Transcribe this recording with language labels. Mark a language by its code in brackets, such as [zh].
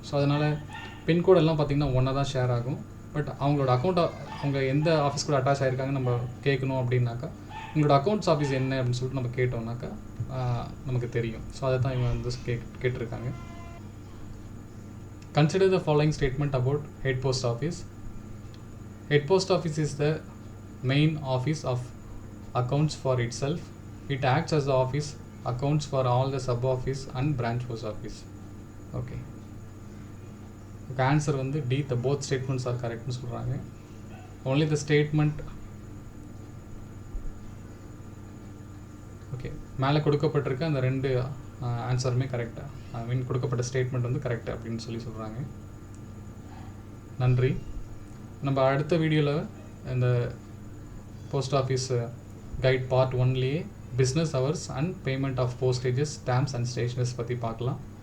[ta] So அதனால் pincode எல்லாம் பார்த்திங்கன்னா ஒன்றா தான் ஷேர் ஆகும். பட் அவங்களோட அவங்க எந்த ஆஃபீஸ் கூட அட்டாச் ஆகிருக்காங்க நம்ம கேட்கணும் அப்படின்னாக்கா உங்களோட அக்கௌண்ட்ஸ் ஆஃபீஸ் என்ன அப்படின்னு சொல்லிட்டு நம்ம கேட்டோம்னாக்கா நமக்கு தெரியும். ஸோ அதை தான் இவங்க வந்து கேட்டிருக்காங்க. [en] Consider the following statement about head post office. Head post office is the main office of accounts for itself. It acts as the office accounts for all the sub office and branch post office. Okay. The answer [ta] வந்து [en] D, the both statements are correct [ta] னு சொல்றாங்க. [en] Only the statement okay [ta] மேலே கொடுக்கப்பட்டிருக்க அந்த ரெண்டு ஆன்சருமே கரெக்டாக, ஐ மீன் கொடுக்கப்பட்ட statement வந்து கரெக்டாக அப்படின்னு சொல்கிறாங்க. நன்றி. நம்ம அடுத்த வீடியோவில் இந்த post office guide part 1லேயே business hours and payment of போஸ்டேஜஸ், stamps and stationeries பற்றி பார்க்கலாம்.